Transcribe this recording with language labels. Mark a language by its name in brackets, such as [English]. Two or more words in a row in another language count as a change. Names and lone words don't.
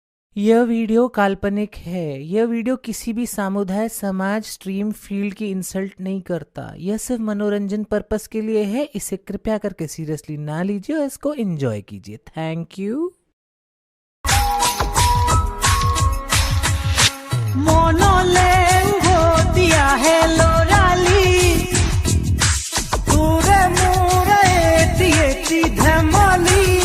[Hindi] यह वीडियो काल्पनिक है। यह वीडियो किसी भी समुदाय, समाज, स्ट्रीम, फील्ड की इंसल्ट नहीं करता। यह सिर्फ मनोरंजन पर्पस के लिए है। इसे कृपया करके सीरियसली ना लीजिए और इसको एंजॉय कीजिए। [English] thank you. [Assamese] মনলে উভতি আহে লৰালি তোৰে মোৰে এটি এটি ধেমালি